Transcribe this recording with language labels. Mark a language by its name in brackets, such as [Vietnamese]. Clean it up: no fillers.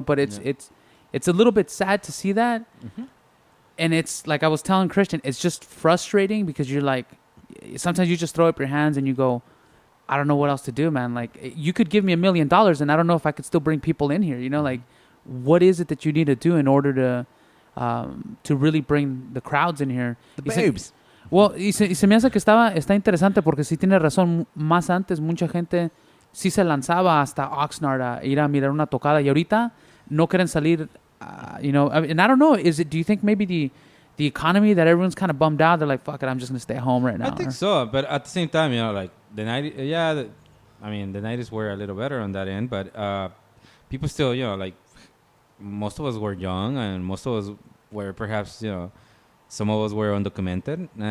[English] But it's a little bit sad to see that. And it's like I was telling Christian, it's just frustrating because you're like, sometimes you just throw up your hands and you go, I don't know what else to do, man. Like, you could give me $1 million and I don't know if I could still bring people in here. You know, like, what is it that you need to do in order to really bring the crowds in here? The babes. [Spanish] Y se me hace que está interesante porque sí tiene razón. Más antes, mucha gente sí se lanzaba hasta Oxnard a ir a mirar una tocada y ahorita no quieren salir. [English] You know, and I don't know. Do you think maybe the economy that everyone's kind of bummed out? They're like, fuck it, I'm just gonna stay at home right now. I think so, but at the same time, you know, like the 90s, I mean, the 90s were a little better on that end, but people still, you know, like most of us were young, and most of us were perhaps, you know, some of us were undocumented,